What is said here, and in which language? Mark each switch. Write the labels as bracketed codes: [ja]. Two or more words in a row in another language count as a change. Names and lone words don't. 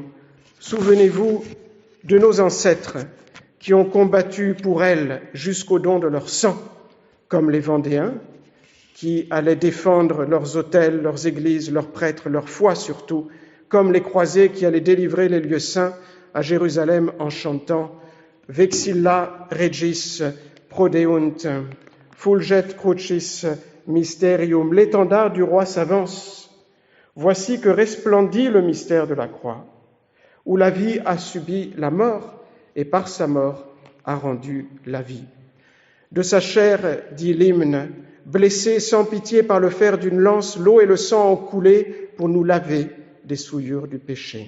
[fr] Souvenez-vous de nos ancêtres qui ont combattu pour elle jusqu'au don de leur sang, comme les Vendéens, qui allaient défendre leurs autels, leurs églises, leurs prêtres, leur foi surtout, comme les croisés qui allaient délivrer les lieux saints à Jérusalem en chantant « [la] Vexilla regis prodeunt, fulget crucis mysterium ». [fr] L'étendard du roi s'avance. Voici que resplendit le mystère de la croix, où la vie a subi la mort et par sa mort a rendu la vie. De sa chair, dit l'hymne, blessé sans pitié par le fer d'une lance, l'eau et le sang ont coulé pour nous laver des souillures du péché.